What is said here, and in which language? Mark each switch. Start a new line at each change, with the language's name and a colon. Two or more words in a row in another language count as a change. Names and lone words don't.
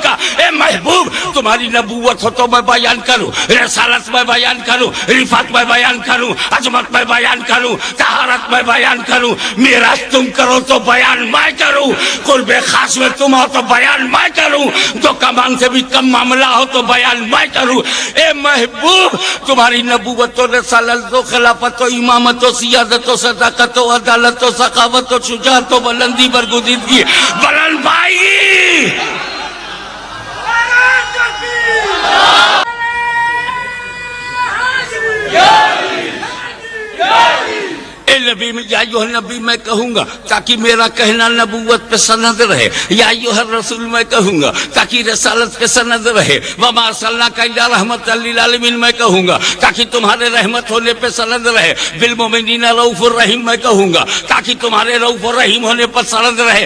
Urdu: اے محبوب تمہاری نبوت ہو تو میں بیان کروں، رسالت میں بیان کروں، رفعت میں بیان کروں، عظمت میں بیان کروں، طہارت میں بیان کروں، میراث تم کرو تو بیان میں کروں، قرب خاص میں تم ہو تو بیان میں کروں، تو کمان سے بھی کم معاملہ ہو تو بیان میں کروں۔ اے محبوب تمہاری نبوت و رسالت و خلافت و امامت و سیادت و صداقت و عدالت و سخاوت و شجاعت و بلندی برگزیدگی بلند بھائی نبی میں
Arabic: یا ایھا النبی
Urdu: میں کہوں گا تاکہ میرا کہنا نبوت پہ سند رہے،
Arabic: یا ایھا الرسول
Urdu: میں کہوں گا تاکہ رسالت پہ سند رہے،
Arabic: وما ارسلناک الا رحمۃ للعالمین
Urdu: میں کہوں گا تاکہ تمہارے رحمت ہونے پہ سند رہے،
Arabic: بالمؤمنین رؤوف الرحیم
Urdu: میں کہوں گا تاکہ تمہارے
Arabic: رؤوف الرحیم
Urdu: ہونے پر سند رہے۔